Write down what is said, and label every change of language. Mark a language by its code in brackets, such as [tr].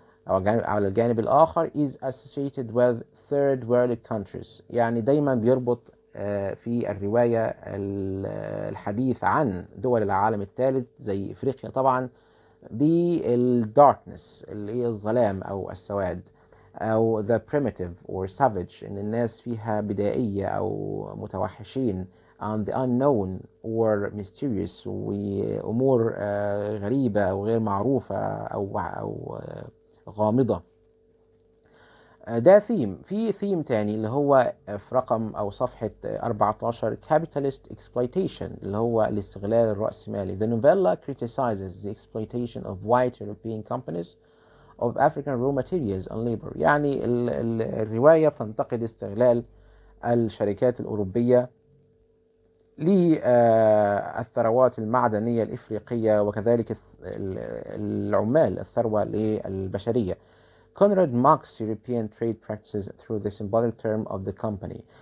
[ar] أو على الجانب الآخر [en] is associated with third world countries. [ar] يعني دايما بيربط في الرواية الحديث عن دول العالم الثالث زي إفريقيا طبعا بالdarkness اللي هي الظلام أو السواد، أو [en] the primitive or savage [ar] إن الناس فيها بدائية أو متوحشين، [en] and the unknown or mysterious [ar] وأمور غريبة أو غير معروفة أو غامضة. ده في ثيم تاني اللي هو في رقم أو صفحة 14 capitalist exploitation اللي هو الاستغلال الرأسمالي. [en] The novella criticizes the exploitation of white European companies of African raw materials and labor. [ar] يعني الرواية بتنتقد استغلال الشركات الأوروبية للثروات المعدنية الإفريقية وكذلك العمال، الثروة البشرية. [en] Conrad mocks European trade practices through the symbolic term of the company.